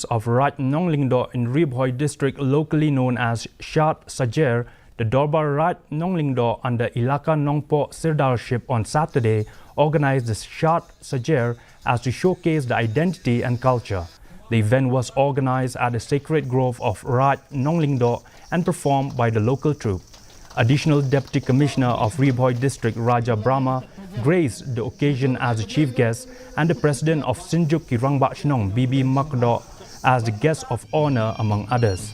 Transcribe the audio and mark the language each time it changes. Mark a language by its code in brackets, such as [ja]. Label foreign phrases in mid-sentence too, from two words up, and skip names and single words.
[en] of Raj Nonglingdo in Riboy district, locally known as Shat Sajer, the Dorbar Raj Nonglingdo under Ilaka Nongpo Sirdarship on Saturday organized the Shat Sajer as to showcase the identity and culture. The event was organized at the sacred grove of Raj Nonglingdo and performed by the local troupe. Additional Deputy Commissioner of Riboy District Raja Brahma graced the occasion as the chief guest and the President of Sinjuk Kirangbachnong Bibi Makdo as the guest of honor among others.